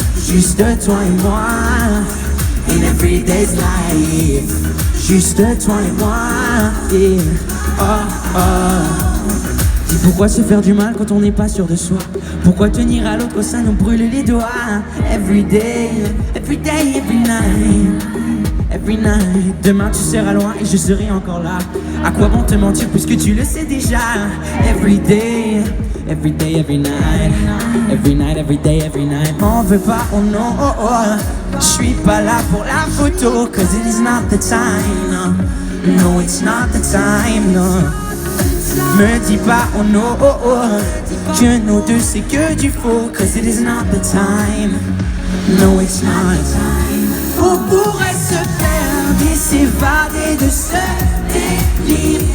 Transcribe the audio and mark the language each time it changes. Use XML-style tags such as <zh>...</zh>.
<fr>Juste toi et moi,</fr> <en>in everyday's life.</en> <fr>Juste toi et moi, yeah, oh oh. Dis pourquoi se faire du mal quand on n'est pas sûr de soi? Pourquoi tenir à l'autre quand ça nous brûle les doigts?</fr> <en>Every day, every day, every night. Every night.</en> <fr>Demain tu seras loin et je serai encore là. À quoi bon te mentir puisque tu le sais déjà?</fr> <en>Every day, every day, every night. Every night, every day, every night.</en> <fr>M'en veux pas, oh non, oh oh. Je suis pas là pour la photo,</fr> <en>cause it is not the time. No, it's not the time, no.</en> <fr>Me dis pas, oh non, oh oh, que nous deux c'est que du faux,</fr> <en>cause it is not the time. No, it's not the time.</en> <fr>On pourrait se perdre et s'évader de ce délire.</fr>